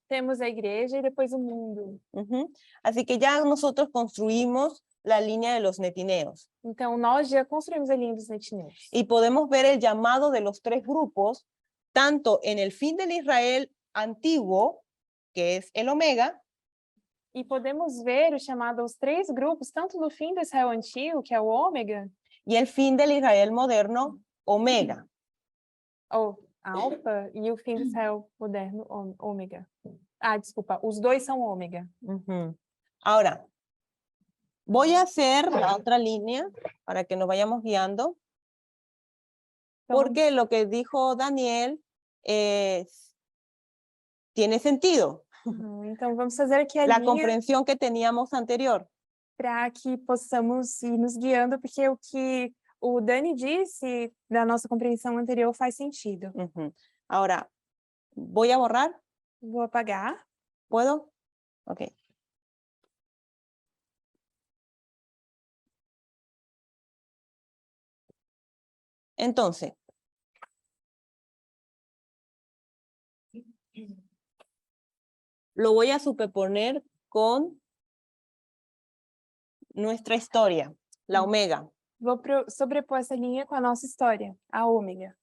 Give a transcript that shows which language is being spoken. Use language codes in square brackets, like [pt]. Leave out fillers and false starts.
[pt] Temos a igreja e depois o mundo. [es] Así que ya nosotros construimos la línea de los netineos. [pt] Então, nós já construímos a linha dos netineus. [es] Y podemos ver el llamado de los tres grupos, tanto en el fin del Israel antiguo, que es el Omega, [pt] E podemos ver o chamado aos três grupos, tanto no fim do Israel antigo, que é o ômega, [es] y el fin del Israel moderno, Omega. [pt] ou alfa, e o fim do Israel moderno, ômega. Ah, desculpa, os dois são ômega. [es] Ahora, voy a hacer la otra línea para que nos vayamos guiando, porque lo que dijo Daniel tiene sentido. [pt] Então, vamos fazer aqui a [es] La [pt] linha [es] comprensión que teníamos anterior. [pt] para que possamos ir nos guiando, porque o que o Dani disse da nossa compreensão anterior faz sentido. [es] Ahora, voy a borrar. [pt] Vou apagar. [es] ¿Puedo? Ok. Entonces, lo voy a superponer con nuestra historia, la Omega. [pt] Vou sobrepor essa linha com a nossa história, a ômega.